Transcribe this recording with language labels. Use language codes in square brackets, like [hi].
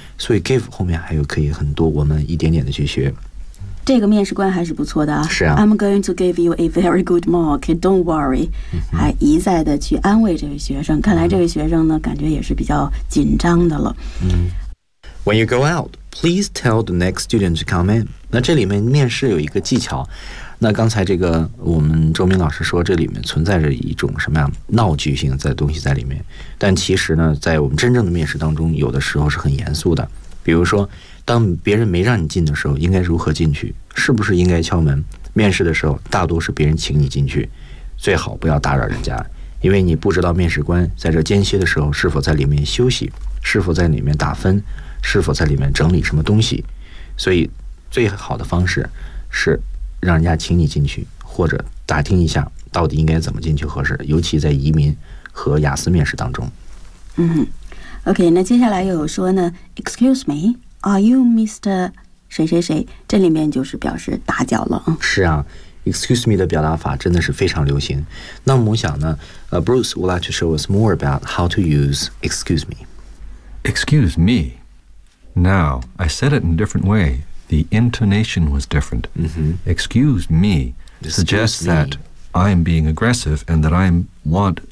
[zh] 所以 give 后面还有可以很多，我们一点点的去学。这个面试官还是不错的啊。是啊。 [en] I'm going to give you a very good mark. Don't worry.、嗯、 [zh] 还一再的去安慰这位学生。看来这位学生呢、嗯、感觉也是比较紧张的了。嗯。 [en] When you go out, please tell the next student to come in. [zh] 那这里面面试有一个技巧。那刚才这个我们周明老师说这里面存在着一种什么样闹剧性的东西在里面。但其实呢在我们真正的面试当中有的时候是很严肃的。比如说当别人没让你进的时候应该如何进去，是不是应该敲门？面试的时候大多是别人请你进去，最好不要打扰人家，因为你不知道面试官在这间歇的时候是否在里面休息，是否在里面打分，是否在里面整理什么东西。所以最好的方式是让人家请你进去，或者打听一下到底应该怎么进去合适，尤其在移民和雅思面试当中。嗯 OK， 那接下来又有说呢 [en] Excuse meAre you Mr. [zh] 谁谁谁？这里面就是表示打搅了。是啊 ，excuse me 的表达法真的是非常流行。那么我想呢， [en] Bruce would like to show us more about how to use excuse me. Excuse me. Now I said it in a different way. The intonation was different.、 Mm-hmm. Excuse me suggests that I am being aggressive and that I want